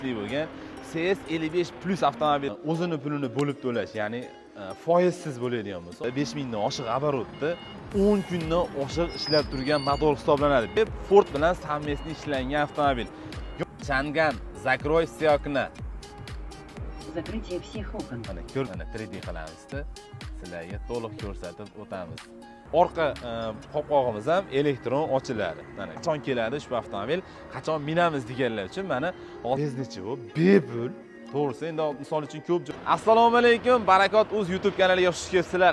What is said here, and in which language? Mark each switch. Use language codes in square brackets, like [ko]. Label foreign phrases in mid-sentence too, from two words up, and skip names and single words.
[uz] tegishli bo'lgan CS55 Plus avtomobil o'zini pulini bo'lib to'lash, ya'ni foizsiz bo'ladigan bo'lsa 5000 dan oshiq оборотda 10 kundan oshiq ishlab turgan motor hisoblanadi. Ford bilan совместно ishlangan avtomobil. Chang'an, [ru] закрой все окна. Закрытие всех окон. [uz] Mana ko'r, mana 3D qilamizda sizlarga to'liq ko'rsatib o'tamiz. Orqa qopqog'imiz ham elektron ochiladi. Mana qachon keladi ushbu avtomobil, qachon minamiz deganlar uchun mana tezlichi bu bepul. To'g'risi, endi misol uchun ko'p. Assalomu alaykum, Barakot Uz YouTube kanaliga xush kelibsizlar.